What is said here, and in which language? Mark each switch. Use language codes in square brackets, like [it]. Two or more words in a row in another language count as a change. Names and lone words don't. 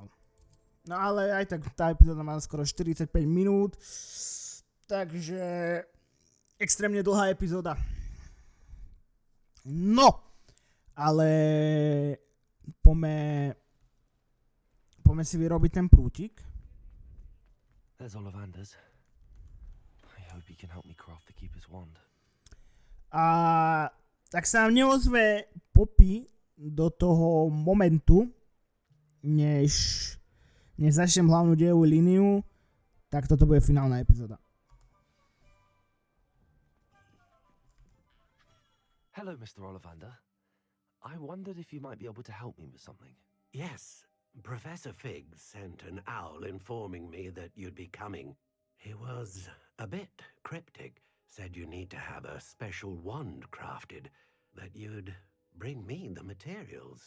[sk] No ale aj tak tá epizóda má skoro 45 minút, takže extrémne dlhá epizóda. No, ale poďme si vyrobiť ten prútik. [en] There's Ollivanders. I hope he can help me craft the Keeper's wand. [sk] A tak sa nám neozve Poppy do toho momentu, než začnem hlavnú dejovú líniu, tak toto bude finálna epizóda. [en] Hello, Mr. Ollivander. I wondered if you might be able to help me with something. Yes, Professor Fig sent an owl informing me that you'd be coming. He was a bit cryptic, said you need to have a special wand crafted, that you'd bring me the materials.